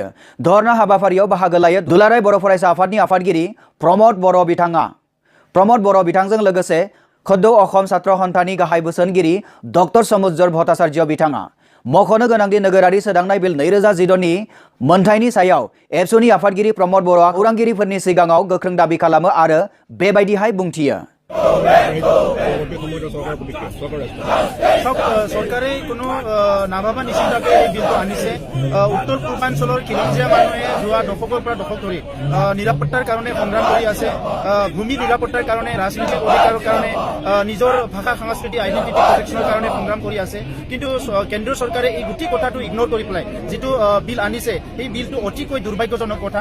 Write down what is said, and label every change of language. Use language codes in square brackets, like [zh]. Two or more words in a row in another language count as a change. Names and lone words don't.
[brx] धर्ना हाबाफारियाव बाहागो लायो दुलाराय बर' फरायसा आफादनि आफादगिरि प्रमद बर' बिथांजों लोगोसे खद्द असम छात्र सन्थानि गाहाय बोसोनगिरि डक्टर समुज्जर भट्टाचार्य बिथाङा। मख'नो गोनांदि नोगोरारि सोदांनाय बिल 2014 नि मोनथायनि सायाव एबसुनि आफादगिरि प्रमद बर'आ खौरांगिरिफोरनि सिगाङाव गोख्रों दाबि खालामो आरो बेबायदिहाय बुंथियो। [as] सरकारे কোনো নাভাবা নিচিন্তাকে এই বিলটো আনিছে। উত্তৰ পূৰ্বাঞ্চলৰ খিলঞ্জীয়া মানুহে যোৱা দশকৰ পৰা দশক ধৰি নিৰাপত্তাৰ কাৰণে সংগ্ৰাম কৰি আছে। ভূমি নিৰাপত্তাৰ কাৰণে, ৰাজনৈতিক অধিকাৰৰ কাৰণে, নিজৰ ভাষা সংস্কৃতি [en] identity protection [as] কাৰণে সংগ্ৰাম কৰি আছে। কিন্তু কেন্দ্ৰীয় চৰকাৰে এই গোটেই কথাটো ইগনোৰ কৰি পেলাই যিটো বিল আনিছে এই বিলটো অতিকৈ দুৰ্ভাগ্যজনক কথা।